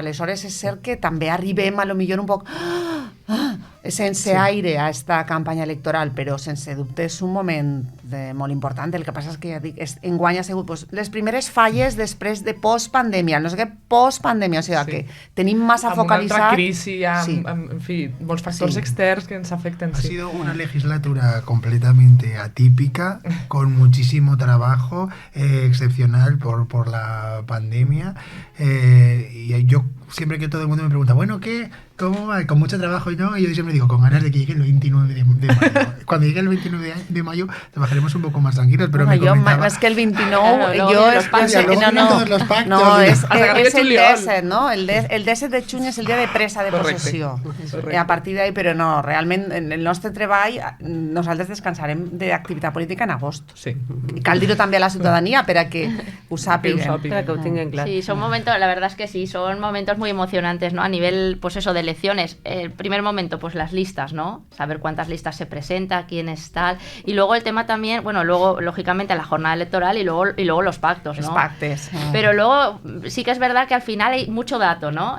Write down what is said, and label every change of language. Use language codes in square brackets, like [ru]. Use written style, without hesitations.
[ca] Aleshores és cert que també arribem a lo millor un poc sense aire a esta campanya electoral, però sense dubte és un moment molt important. El que passa és que ja dic, enguany ha sigut les primeres falles després de postpandèmia, no sé què, postpandèmia, o sigui que tenim massa focalitzat. Amb una altra crisi, en fi, molts factors externs que ens afecten. [es] Ha sido una legislatura completamente atípica, con muchísimo trabajo, excepcional por la pandemia, y yo siempre que todo el mundo me pregunta, bueno, ¿qué? ¿Cómo va? Con mucho trabajo, ¿no? Y yo siempre digo, con ganas de que llegue el 29 de mayo. Cuando llegue el 29 de mayo trabajaremos un poco más tranquilos, pero me comentaba... Es que el 29... todos los pactos. [ca] No, és el 17, no? El 17 de juny és el dia de presa de possessió. A partir d'ahí, però no, realment, en el nostre treball, nosaltres descansarem d'activitat política en agost. Sí. I cal dir-ho també a la ciutadania per a que ho sàpiguen. [es] Para que [ca] ho tinguen clar. [es] Sí, son momentos, la verdad es que sí, son momentos muy emocionantes, ¿no? A nivel, pues eso, de elecciones. El primer momento, pues las listas, ¿no? Saber cuántas listas se presenta, quién es tal. Y luego el tema también, bueno, luego, lógicamente, la jornada electoral y luego los pactos, ¿no? Los pactes. Pero luego sí que es verdad que al final hay mucho dato, ¿no?